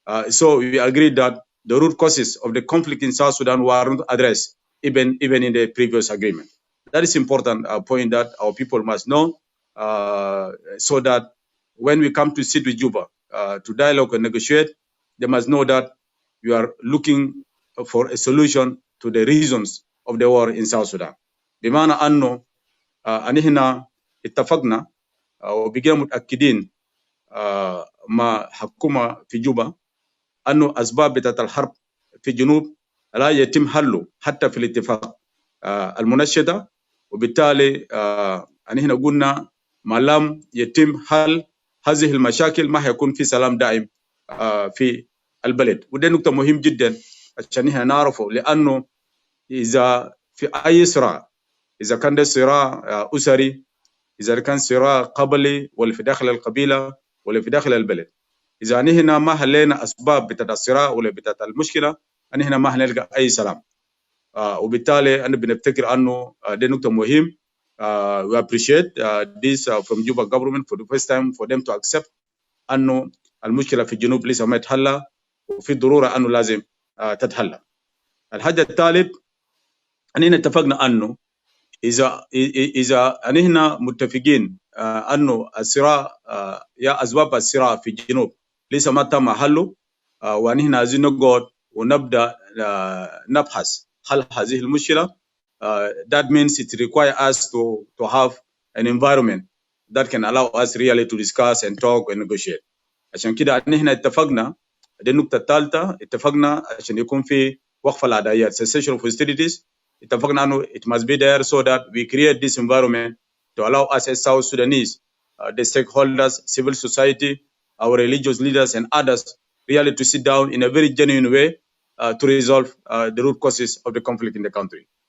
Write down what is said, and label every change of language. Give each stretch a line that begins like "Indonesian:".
English: So we agreed that the root causes of the conflict in South Sudan were not addressed even in the previous agreement. That is important point that our people must know, so that when we come to sit with Juba to dialogue and negotiate, they must know that we are looking for a solution to the reasons of the war in South Sudan.
Arabic: بمعنى أنه أننا اتفقنا وبقينا متأكدين مع حكومة في جوبا أنه أسباب بتاعت الحرب في الجنوب لا يتم حله حتى في الاتفاق المنشدة، وبالتالي أننا قلنا ما لم يتم حل هذه المشاكل ما هيكون في سلام دائم في البلد. وده نقطة مهم جدا عشان احنا نعرفه، لأنه إذا في أي صراع، إذا كان ده صراع أسري، إذا كان صراع قبلي ولا في داخل القبيلة ولا في داخل البلد، إذا نحن ما حلينا أسباب بتاعت الصراع ولا بتاعت المشكلة، نحن ما هنلقى أي سلام. وبالتالي أنا بنفتكر أنه ده نقطة مهم.
English: We appreciate this from Juba government for the first time for them to accept
Arabic: أنه المشكلة في الجنوب لسه ما تحلى وفي ضرورة أنه لازم تتحلى. الحاجة الثالث، أننا اتفقنا أنه إذا أننا متفقين أنه الصراع يا أسباب الصراع في الجنوب لسه ما تم حله، وأننا عايزين نقعد ونبدأ نبحث حل هذه المشكلة.
English: That means it requires us to have an environment that can allow us really to discuss and talk and negotiate.
Arabic: عشان كده نحن اتفقنا، دي النقطة الثالثة، اتفقنا عشان يكون في وقف العدائيات
English: cessation of hostilities.
Arabic: اتفقنا أنه
English: it must be there so that we create this environment to allow us as South Sudanese, the stakeholders, civil society, our religious leaders and others really to sit down in a very genuine way to resolve the root causes of the conflict in the country.